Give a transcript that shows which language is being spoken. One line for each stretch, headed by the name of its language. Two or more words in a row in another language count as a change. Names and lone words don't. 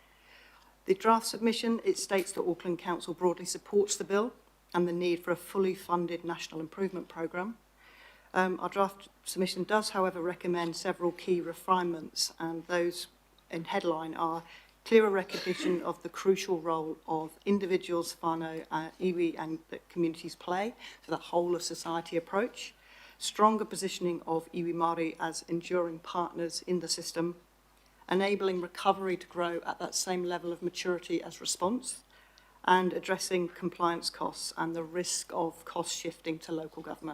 English: The draft submission, it states that Auckland Council broadly supports the bill and the need for a fully funded national improvement programme. Our draft submission does, however, recommend several key refinements, and those in headline are clearer recognition of the crucial role of individuals, whānau, iwi and the communities play, so the whole of society approach, stronger positioning of iwi Māori as enduring partners in the system, enabling recovery to grow at that same level of maturity as response, and addressing compliance costs and the risk of cost shifting to local government.